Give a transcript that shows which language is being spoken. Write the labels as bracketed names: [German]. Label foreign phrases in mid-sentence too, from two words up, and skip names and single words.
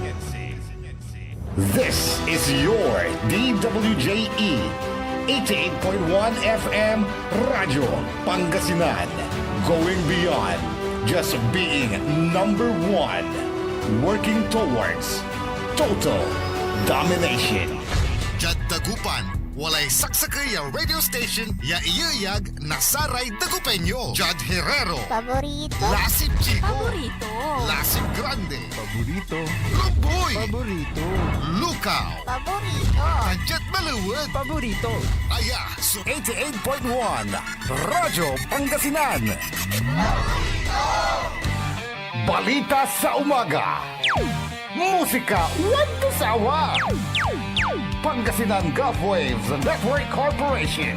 [English] This is your DWJE 88.1 FM Radio Pangasinan, going beyond just being number one, working towards total domination. [Pangasinan] Jad Dagupan, walay saksakaya [English] radio station [Pangasinan] ya iyayag nasaray Dagupeño. Jad Herrero, Paborito. Lasip Chico, Paborito. Lasip Grande, Paborito. Lumboy, Paborito. Lukaw, Paborito. Kanjat Maluwag, Paborito. Aya, so 88.1 Radyo Pangasinan. [Filipino] Balita sa umaga. Musika walang sawa. Pangasinan Gulf Waves Network Corporation.